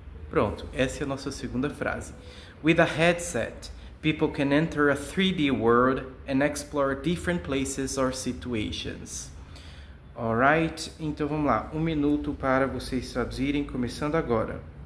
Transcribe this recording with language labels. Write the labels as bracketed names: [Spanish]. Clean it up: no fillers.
[Portuguese] Pronto, essa é a nossa segunda frase. [English] With a headset, people can enter a 3D world and explore different places or situations. Alright? [Portuguese] Então vamos lá. 1 minuto para vocês traduzirem, começando agora.